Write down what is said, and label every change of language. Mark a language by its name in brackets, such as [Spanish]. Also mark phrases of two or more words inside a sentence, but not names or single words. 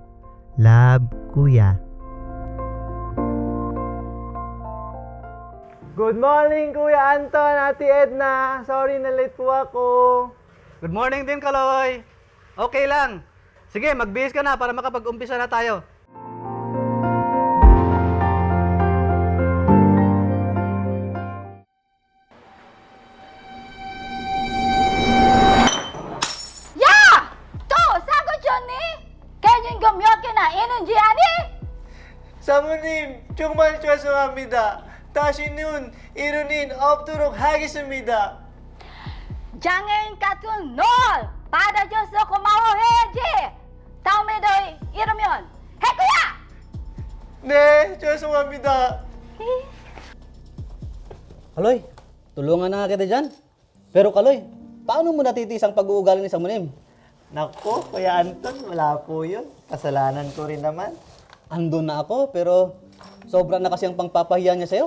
[English] Love, Kuya. Good morning, Kuya Anton, Ate Edna. [Filipino] Sorry na late po ako. [English] Good morning [Filipino] din, Kaloy. Okay lang. Sige, magbihis ka na para makapag-umpisa na tayo. [Korean] 야! 또 싸구쳤니? 괜히 그 몇 개나 있는지 아니? 사모님, 정말 죄송합니다. 다시는 이런 없도록 하겠습니다. 장애인 같은 널 받아줘서 고마워해야지. 다음에도 이러면 할 거야. 네, 죄송합니다. [Filipino] Kaloy, tulungan na nga kita dyan. Pero Kaloy, paano mo natitiis ang pag-uugali ni Samunim? Nako, Kuya Anton, wala po yun. Kasalanan ko rin naman. Andun na ako, pero sobra na kasi ang pangpapahiya niya sa'yo.